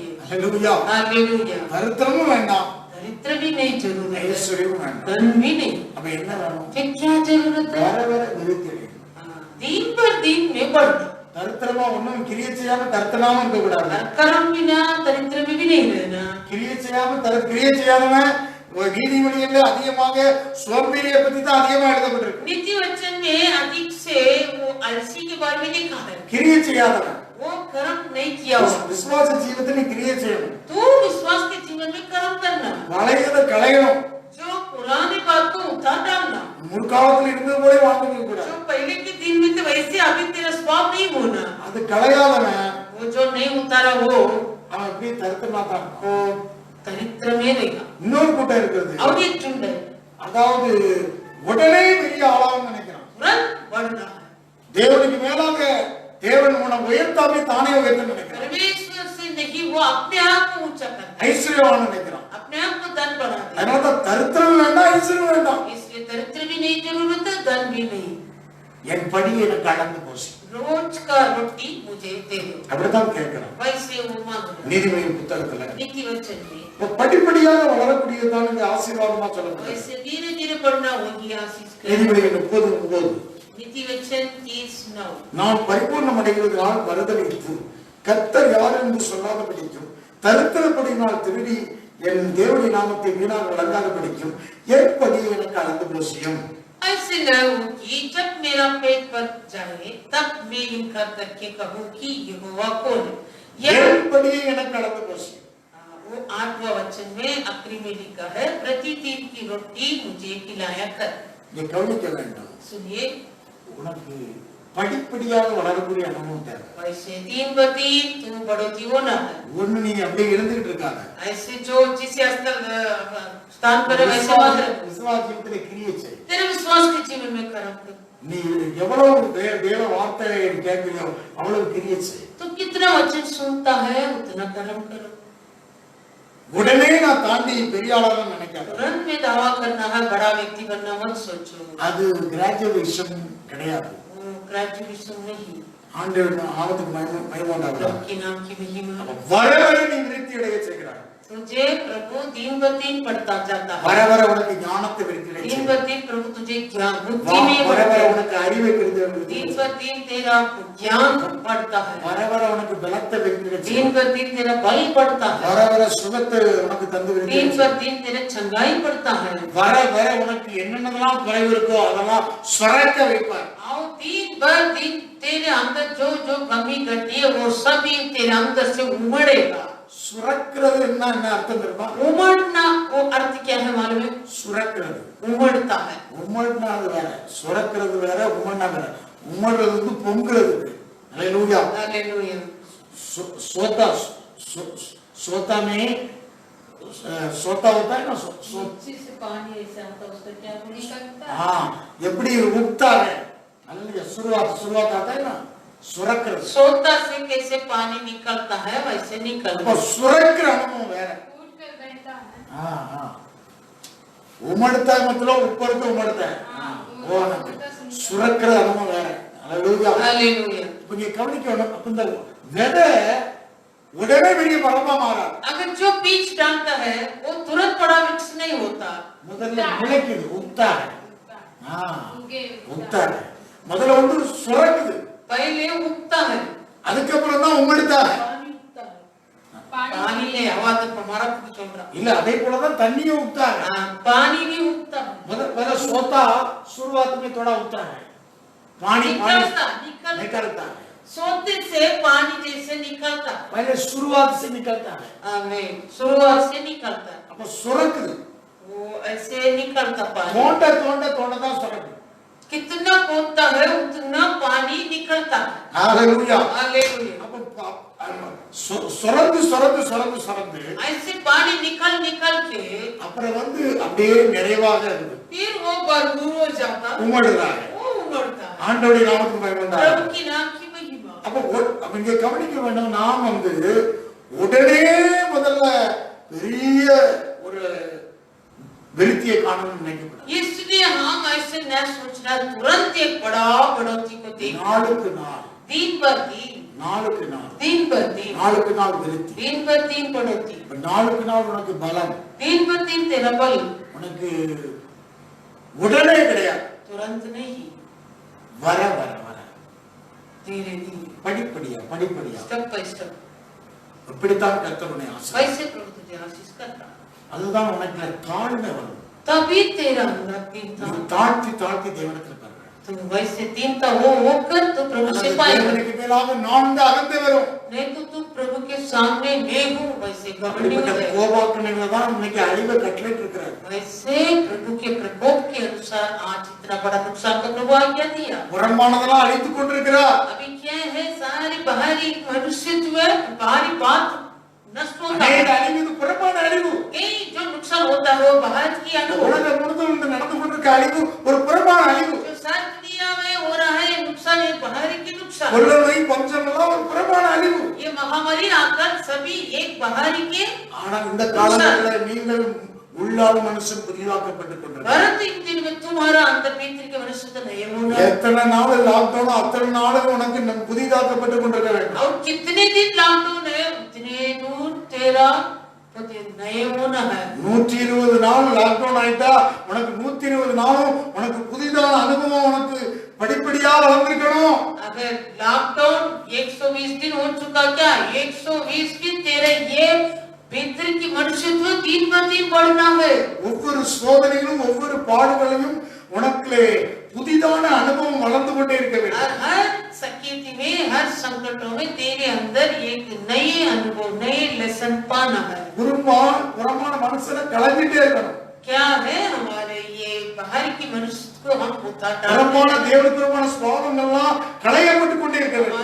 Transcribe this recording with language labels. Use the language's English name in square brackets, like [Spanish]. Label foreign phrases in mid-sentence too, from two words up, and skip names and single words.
[Tamil] ஹல்லேலூயா [Hindi] हालेलुया [Tamil] தரித்திரமும் வேண்டாம் [Hindi] दरिद्र भी नहीं जरूरत है [Tamil] ஐஸ்வர்யமும் வேண்டாம் [Hindi] धन भी नहीं [Tamil] அப்ப என்ன வேணும் [Hindi] फिर क्या जरूरत है [Tamil] வர வர விருத்தி அடையும் [Hindi] दिन पर दिन में बढ़ना [Tamil] தரித்திரமா ஒண்ணும் கிரியை செய்யாம தரித்திரமா இருக்க கூடாது [Hindi] कर्म बिना दरिद्र में भी नहीं रहना [Tamil] கிரியை செய்யாம கிரியை செய்யாதவன் நீதிமொழிகள்ல அதிகமாக சோம்பேறியை பத்தி தான் அதிகமா எழுதப்பட்டிருக்கு [Hindi] नीति वचन में अधिक से वो आलसी के बारे में लिखा है [Tamil] கிரியை செய்யாதவன் [Hindi] वो कर्म नहीं किया हुआ [Tamil] விசுவாச ஜீவிதத்துல கிரியை செய்யணும் [Hindi] तू विश्वास के जीवन में कर्म करना [Tamil] வளையத களையணும் [Hindi] जो पुरानी बात को उतार डालना [Tamil] முற்காலத்துல இருந்தது போல வாழ்ந்துக்க கூடாது [Hindi] जो पहले के दिन में तो वैसे अभी तेरा स्वभाव नहीं होना [Tamil] அது களையாதவன் [Hindi] वो जो नहीं उतारा वो [Tamil] அவன் அப்படியே தரித்திரமா தான் [Hindi] वो दरिद्र में रहेगा [Tamil] இன்னொரு கூட்டம் இருக்கிறது [Hindi] और एक झुंड है [Tamil] அதாவது உடனே பெரிய ஆளாகும் நினைக்கிறான் [Hindi] तुरंत बढ़ना है [Tamil] தேவனுக்கு மேலாக தேவன் உன்னை உயர்த்தாமே தானே உயர்த்த நினைக்கிறான் [Hindi] परमेश्वर से नहीं वो अपने आप को ऊंचा करता है [Tamil] ஐஸ்வர்யவான் நினைக்கிறான் [Hindi] अपने आप को धन बढ़ा दे [Tamil] அதனால தரித்திரம் வேண்டாம் ஐஸ்வர்யம் வேண்டாம் [Hindi] इसलिए दरिद्र भी नहीं जरूरत है धन भी नहीं [Tamil] என் படி எனக்கு அளந்து போச்சு [Hindi] रोज का रोटी मुझे दे दो [Tamil] அப்படித்தான் கேட்கிறான் [Hindi] वैसे वो मांग रहा [Tamil] நீதிமொழி புத்தகத்துல [Hindi] नीति वचन में [Tamil] படிப்படியாக வளரக்கூடியதுதான் இந்த ஆசீர்வாதமா சொல்லப்படுது [Hindi] वैसे धीरे धीरे बढ़ना होगी आशीष के [Tamil] நீதிமொழி 30:9 [Hindi] नीति वचन 30:9 [Tamil] நான் பரிபூர்ணம் அடைகிறதுனால் மறுதலித்து கர்த்தர் யார் என்று சொல்லாத படிக்கும் தரித்திரப்படினால் திருடி என் தேவனுடைய நாமத்தை வீணாக வழங்காத படிக்கும் ஏற்படி எனக்கு அளந்து போசியும். [Hindi] ऐसे न हो कि जब मेरा पेट पर जाए तब मैं इनकार करके कहूँ कि यहोवा कौन है। [Tamil] ஏற்படி எனக்கு அளந்து போசியும். [Hindi] वो 8वां वचन में आखिरी में लिखा है प्रतिदिन की रोटी मुझे खिलाया कर। [Tamil] நீ கவனிக்க வேண்டும். [Hindi] सुनिए, [Tamil] உனக்கு படிப்படியாக வளரக்கூடிய அனுபவம் தேவை. [Hindi] वैसे दिन ब दिन तू बढ़ोतरी होना है। [Tamil] ஒண்ணு நீ அப்படியே இருந்துகிட்டு இருக்காத. [Hindi] ऐसे जो जिस स्थान पर वैसे मत रह। [Tamil] விசுவாச ஜீவிதத்திலே கிரியை செய். [Hindi] तेरे विश्वास के जीवन में कर्म कर। [Tamil] நீ எவ்வளவு தேவ வார்த்தையை கேட்கிறியோ அவ்வளவு கிரியை செய். [Hindi] तो कितना वचन सुनता है उतना कर्म करो। [Tamil] உடனே நான் தாண்டி பெரிய ஆளாக நினைக்காத. [Hindi] तुरंत में दावा करना है, बड़ा व्यक्ति बनना मत सोचो। [Tamil] அது கிராஜுவேஷன் கிடையாது. [Hindi] वो ग्रेजुएशन नहीं। [Tamil] ஆண்டவர் நாமத்துக்கு மகிமை உண்டாவதாக. [Hindi] प्रभु के नाम की महिमा। [Tamil] வர வர நீ விருத்தி அடைய செய்கிறாய். [Hindi] तुझे प्रभु दिन ब दिन बढ़ता जाता है। [Tamil] வர வர உனக்கு ஞானத்தை விருத்தி அடைய [Hindi] दिन ब दिन प्रभु तुझे ज्ञान बुद्धि [Tamil] செய்கிறாய். [Hindi] में [Tamil] வர வர [Hindi] बढ़ता है। [Tamil] உனக்கு அறிவை விருத்தி அடைய [Hindi] दिन [Tamil] செய்கிறாய். [Hindi] ब दिन तेरा ज्ञान बढ़ता है। [Tamil] வர வர உனக்கு பலத்தை விருத்தி அடைய [Hindi] दिन [Tamil] செய்கிறாய். [Hindi] ब दिन तेरा बल बढ़ता है। [Tamil] வர வர சுகத்தை உனக்கு தந்து விருத்தி [Hindi] दिन [Tamil] அடைய [Hindi] ब [Tamil] செய்கிறாய். [Hindi] दिन तेरा चंगाई बढ़ता है। [Tamil] வர வர உனக்கு என்னென்னலாம் குறைவு இருக்கோ அதெல்லாம் சுரக்க வைப்பார். [Hindi] आओ दिन ब दिन तेरे अंदर जो जो कमी घटी है वो सभी तेरे अंदर से उमड़ेगा। [Tamil] சுரக்கிறது என்ன அர்த்தம் தெரியுமா? [Hindi] उमड़ना वो अर्थ क्या है मालूम है? [Tamil] சுரக்கிறது. [Hindi] उमड़ता है। [Tamil] உம்மட்னா அது வேற, சுரக்கிறது வேற, உம்மட்னா வேற. உம்மடுறது வந்து பொங்குறது. ஹalleluya. [Hindi] हालेलुया। सोता सोता में सोता होता है ना नीचे से पानी ऐसा आता है, उसका क्या बोलता है? हाँ எப்படி उगता है हालेलुया. शुरुआत आता है ना சுரக்கிறது. सोता से कैसे पानी निकलता है वैसे निकलता [Tamil] அப்ப [Hindi] है। [Tamil] சுரக்கிற அனுபவம் வேற. [Hindi] फूट कर बहता है। हाँ हाँ उमड़ता है मतलब ऊपर से उमड़ता है. [Tamil] वो சுரக்கிற அனுபவம் வேற. ஹalleluya. [Hindi] हालेलुया। [Tamil] இப்ப நீ கவனிக்கணும். அப்ப இந்த விதை உடனே பெரிய மரமா மாறாது. [Hindi] अगर जो बीज डालता है वो तुरंत बड़ा वृक्ष नहीं होता। [Tamil] முதல்ல முளைக்குது, [Hindi] उगता है. उगे उगता है. [Tamil] முதல்ல வந்து சுரக்குது, [Hindi] पहले उगता है, [Tamil] அதுக்கப்புறம் தான் [Hindi] उमड़ता है. पानी उगता है। पानी पानी ले हवा तो हमारा कुछ चल रहा। [Tamil] இல்ல அதே போல தான் தண்ணியும் [Hindi] उगता है. हाँ, पानी भी उगता है। पहले सोता शुरुआत में थोड़ा उगता है, पानी निकलता है. सोते से पानी जैसे निकलता है। पहले शुरुआत से निकलता है. आमीन। शुरुआत से निकलता है, [Tamil] அப்ப சுரக்குது. [Hindi] वो ऐसे निकलता पानी। [Tamil] தோண்ட தோண்ட தோண்ட தான் சுரக்குது. [Hindi] कितना खोदता है उतना पानी निकलता है। [Tamil] ஹalleluya. [Hindi] हालेलुया। [Tamil] அப்ப சுரந்து சுரந்து சுரந்து சுரந்து [Hindi] ऐसे पानी निकल निकल के [Tamil] அப்புறம் வந்து அப்படியே நிறைவாக இருக்குது. [Hindi] फिर वो भरपूर हो जाता है, [Tamil] உமிழ்றாங்க. [Hindi] वो उमड़ता है। [Tamil] ஆண்டவருடைய நாமத்துக்கு மகிமை உண்டாகட்டும். [Hindi] प्रभु की नाम की महिमा। [Tamil] அப்ப இங்க கவனிக்க வேண்டும். நாம் வந்து உடனே முதல்ல பெரிய ஒரு விருத்தியை காணணும்னு நினைக்கக்கூடாது. [Hindi] इसलिए हम ऐसे न सोचना तुरंत एक बड़ा बढ़ोतरी को देखना। [Tamil] நாளுக்கு நாள், [Hindi] दिन पर दिन, [Tamil] நாளுக்கு நாள், [Hindi] दिन पर दिन, [Tamil] நாளுக்கு நாள் விருத்தி. [Hindi] दिन पर दिन बढ़ोतरी, [Tamil] இப்ப நாளுக்கு நாள் உனக்கு பலம், [Hindi] दिन पर दिन तेरा बल [Tamil] உனக்கு உடனே கிடையாது, [Hindi] तुरंत नहीं, [Tamil] வர வர வர [Hindi] धीरे धीरे, [Tamil] படிப்படியா படிப்படியா. [English] step by step. [Tamil] இப்படித்தான் கர்த்தருடைய ஆசை. [Hindi] वैसे प्रभु तुझे आशीष करता है। [Tamil] அதுதான் உனக்கு தாழ்மை வரும். [Hindi] तभी तेरा अंदर दीनता। [Tamil] நீ தாழ்த்தி தாழ்த்தி தேவனிடத்தில் பாருங்க. [Hindi] तो वैसे दीनता वो होकर तो प्रभु से पाएगा। [Tamil] தேவனுக்கு மேலாக நான் தான் அகந்து வரும். [Hindi] नहीं तो तू प्रभु के सामने मैं हूँ वैसे घमंडी हो [Tamil] அப்படிப்பட்ட [Hindi] जाएगा। [Tamil] கோபாக்கணைகளை தான் இன்னைக்கு அழிவை கட்டளையிட்டு இருக்கிறார். [Hindi] वैसे प्रभु के प्रकोप के अनुसार आज इतना बड़ा नुकसान का प्रभु आज्ञा दिया। [Tamil] புறம்பானதெல்லாம் அழித்துக் கொண்டிருக்கிறார். [Hindi] अभी क्या है, सारी बाहरी मनुष्यत्व है, बाहरी बात नष्ट होता [Tamil] அநேக [Hindi] है। [Tamil] அழிவு, இது புறம்பான அழிவு. [Hindi] कई जो नुकसान होता है वो बाहर की अनुभव। [Tamil] உலகம் முழுவதும் இந்த நடந்து கொண்டிருக்க அழிவு ஒரு புறம்பான அழிவு. [Hindi] जो सारी दुनिया में हो रहा है नुकसान, ये बाहरी की नुकसान। [Tamil] கொள்ள நோய் பஞ்சம் எல்லாம் ஒரு புறம்பான அழிவு. [Hindi] ये महामारी आकर सभी एक बाहरी के। [Tamil] ஆனா இந்த காலங்களில் நீங்கள் உள்ளால் மனுஷன் புதிதாக்கப்பட்டுக் கொண்டிருக்கிறார். [Hindi] परंतु इन दिन में तुम्हारा अंतर भीतर के मनुष्य तो नहीं होना। [Tamil] எத்தனை நாள் லாக்டவுன் அத்தனை நாள் உனக்கு புதிதாக்கப்பட்டுக் கொண்டிருக்க வேண்டும். [Hindi] और कितने दिन लॉकडाउन है उतने दूर तेरा नए होना है। [Tamil] 120 நாள் லாக்டவுன் ஆயிட்டா உனக்கு 120 நாளும் உனக்கு புதிதான அனுபவம் உனக்கு படிப்படியா வளர்ந்திருக்கணும். [Hindi] अगर लॉकडाउन 120 दिन हो चुका क्या 120 दिन तेरे ये भीतर की मनुष्यत्व दिन ब दिन बढ़ना है. [Tamil] ஒவ்வொரு சோதனையிலும் ஒவ்வொரு பாடுகளையும் உனக்குள்ளே புதிதான அனுபவம் வளர்ந்து கொண்டே இருக்க வேண்டும். [Hindi] और हर संकेत में हर संकटों में तेरे अंदर एक नए अनुभव नए लेसन पाना है. [Tamil] புறமான மனுஷனை கலந்துட்டே இருக்கணும். [Hindi] क्या है हमारे ये बाहर की मनुष्य को हम उतारना [Tamil] புறமான தேவனுக்குமான சுபாவங்கள்லாம் களையப்பட்டு கொண்டே இருக்க வேண்டும்.